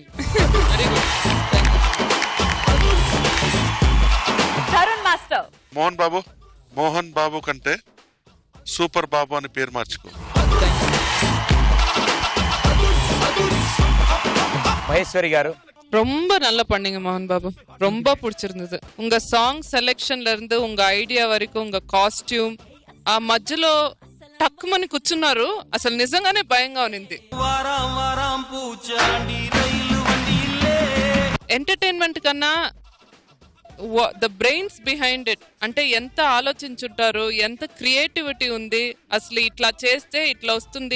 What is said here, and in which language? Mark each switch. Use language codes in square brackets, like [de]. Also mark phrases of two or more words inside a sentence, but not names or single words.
[en] very good. [te] మోహన్ బాబు కంటే సూపర్ బాబు అని పేరు మార్చుకో. మహేశ్వరి గారు, [ta] ரொம்ப நல்ல பண்ணீங்க மோகன் பாபு, ரொம்ப பிடிச்சிருந்தது. உங்க சாங் செலெக்ஷன்ல இருந்து உங்க [te] ఐడియా వరకు, உங்க కాస్ట్యూమ్, ఆ మధ్యలో టక్కుమని కూర్చున్నారు, అసలు నిజంగానే భయంగా ఉంది. ఎంటర్టైన్మెంట్ కన్నా [en] the brains behind it, [te] అంటే ఎంత ఆలోచించుంటారు, ఎంత క్రియేటివిటీ ఉంది, అసలు ఇట్లా చేస్తే ఇట్లా వస్తుంది.